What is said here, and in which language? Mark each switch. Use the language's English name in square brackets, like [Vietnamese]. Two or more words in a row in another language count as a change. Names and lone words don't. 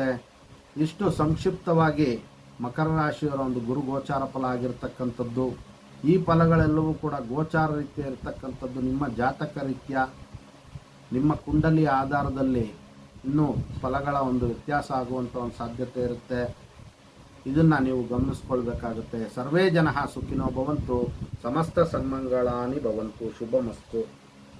[Kannada] ಇಷ್ಟು ಸಂಕ್ಷಿಪ್ತವಾಗಿ ಮಕರ ರಾಶಿಯವರ ಒಂದು ಗುರು ಗೋಚಾರ ಫಲ ಆಗಿರ್ತಕ್ಕಂಥದ್ದು. ಈ ಫಲಗಳೆಲ್ಲವೂ ಕೂಡ ಗೋಚಾರ ರೀತಿಯ ಇರತಕ್ಕಂಥದ್ದು. ನಿಮ್ಮ ಜಾತಕ ರೀತ್ಯ ನಿಮ್ಮ ಕುಂಡಲಿಯ ಆಧಾರದಲ್ಲಿ ಇನ್ನೂ ಫಲಗಳ ಒಂದು ವ್ಯತ್ಯಾಸ ಆಗುವಂಥ ಒಂದು ಸಾಧ್ಯತೆ ಇರುತ್ತೆ. ಇದನ್ನು ನೀವು ಗಮನಿಸ್ಕೊಳ್ಬೇಕಾಗುತ್ತೆ. [Sanskrit] ಸರ್ವೇ ಜನಃ ಸುಖಿನೋ ಭವಂತು, ಸಮಸ್ತ ಸನ್ಮಂಗಳಾನಿ ಭವಂತು, ಶುಭಮಸ್ತು.